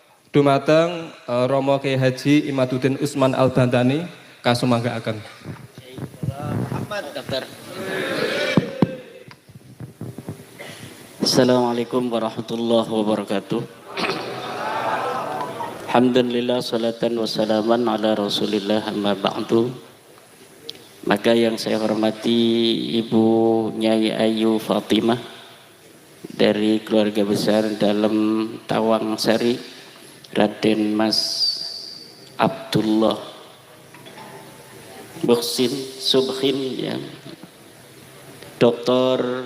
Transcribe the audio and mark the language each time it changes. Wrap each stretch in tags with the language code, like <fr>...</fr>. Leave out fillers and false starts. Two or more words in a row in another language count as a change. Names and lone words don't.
<jv>Dumateng Romo Kiai Haji Imaduddin Usman Al-Bantani kasumanggaaken.</jv> <ar>السلام عليكم ورحمة الله وبركاته. الحمد لله صلاة وسلاما على رسول الله أما بعد.</ar> <id>Maka yang saya hormati Ibu Nyai Ayu Fatimah dari keluarga besar dalam Tawang Sari, Raden Mas Abdullah Buksin Subhin, ya, Dr.</id>